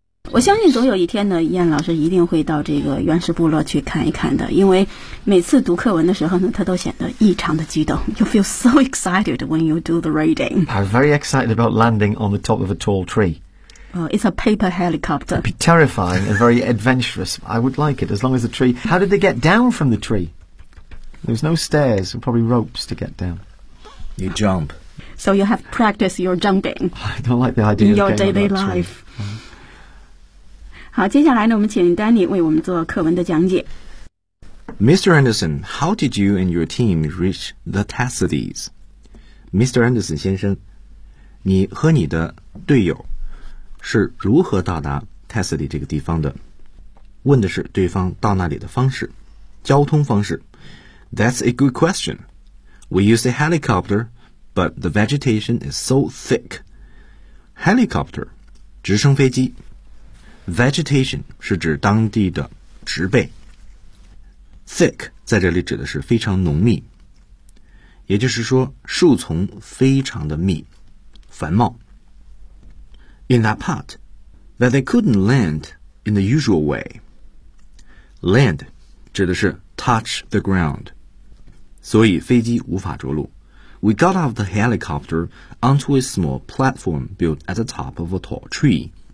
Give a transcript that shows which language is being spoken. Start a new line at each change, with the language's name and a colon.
Chinese: 我相信总有一天呢，伊安老师一定会到这个原始部落去看一看的，因为每次读课文的时候呢，他都显得异常的激动。
English: You feel so excited when you do the reading. I'm very excited about landing on the top of a tall tree. It's a paper helicopter. It'd be terrifying and very adventurous. I would like it, as long as the tree... How did they get down from the tree? There's no stairs, probably ropes to get down. You jump. So you have practiced your jumping. I don't like the idea of getting on that tree. In your daily life.
Chinese: 好，接下来呢，我们请 Danny 为我们做课文的讲解。
English: Mr. Anderson, how did you and your team reach the Tassadis?
Chinese: Mr. Anderson 先生，你和你的队友是如何到达 Tassadi 这个地方的？问的是对方到那里的方式，交通方式。
English: That's a good question. We use a helicopter, but the vegetation is so thick.
Chinese: Helicopter, 直升飞机。Vegetation 是指当地的植被。 Thick 在这里指的是非常浓密，也就是说树丛非常的密，繁茂。
English: In that part, that they couldn't land in the usual way.
Chinese: Land 指的是
English: touch the ground.
Chinese: 所以飞机无法着陆。
English: We got off the helicopter onto a small platform built at the top of a tall tree.